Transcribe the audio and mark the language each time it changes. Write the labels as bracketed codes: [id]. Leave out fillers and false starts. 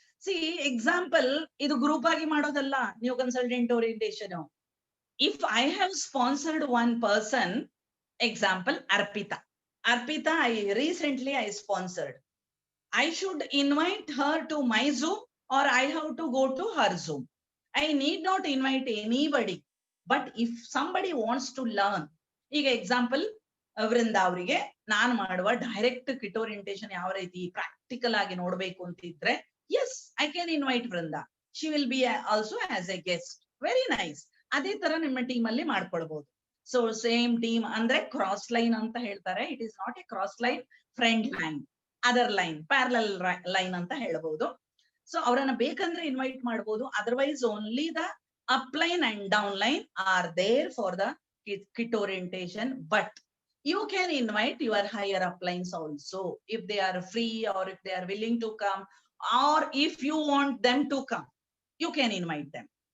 [kn] C example, ಇದು group ಆಗಿ ಮಾಡೋದಲ್ಲ new consultant orientation. [en] If I have sponsored 1 person, example Arpita, I recently sponsored. I should invite her to my Zoom or I have to go to her Zoom. I need not invite anybody. But if somebody wants to learn, [kn] ಈಗ example Vrinda ಅವರಿಗೆ ನಾನು ಮಾಡುವ direct kit orientation ಯಾವ ರೀತಿ practical ಆಗಿ ನೋಡ್ಬೇಕು ಅಂತಿದ್ರೆ, [en] yes, I can invite Vrinda. She will be also as a guest. Very nice. [kn] ಅದೇ ತರ ನಿಮ್ಮ ಟೀಮ್ ಅಲ್ಲಿ ಮಾಡ್ಕೊಳ್ಬಹುದು. ಸೊ ಸೇಮ್ ಟೀಮ್ ಅಂದ್ರೆ ಕ್ರಾಸ್ ಲೈನ್ ಅಂತ ಹೇಳ್ತಾರೆ. [en] it is not a cross line, [kn] friend line, other line, parallel line ಅಂತ ಹೇಳ್ಬಹುದು. ಸೊ ಅವರನ್ನ ಬೇಕಂದ್ರೆ ಇನ್ವೈಟ್ ಮಾಡಬಹುದು. [en] Otherwise only the upline and downline are there for the kit orientation, but you can invite your higher uplines also if they are free or if they are willing to come, or if you want them to come, you can invite them.